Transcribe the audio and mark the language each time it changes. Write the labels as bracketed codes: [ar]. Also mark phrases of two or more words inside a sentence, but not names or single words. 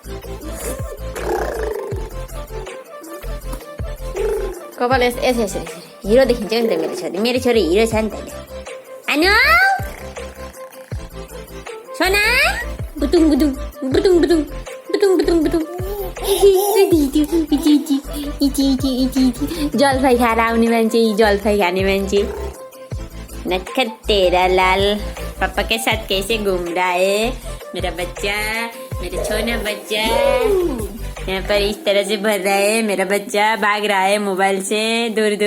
[ne] कपाल यसरी हिरो देखिन्छ नि त मेरो छोरी हिरो छ नि त। आनु सोना बुटुङ बुटुङ बुटुङ बुटुङ बुटुङ बुटुङ बुटुङ जलफाई खाएर आउने मान्छे, जलफाई खाने मान्छे। [hi] नटखट तेरा लाल पापा के साथ कैसे घूम रहा है मेरा बच्चा, मेरा छोटा बच्चा। यहाँ पर इस तरह से भर रहा है मेरा बच्चा, भाग रहा है मोबाइल से दूर दूर।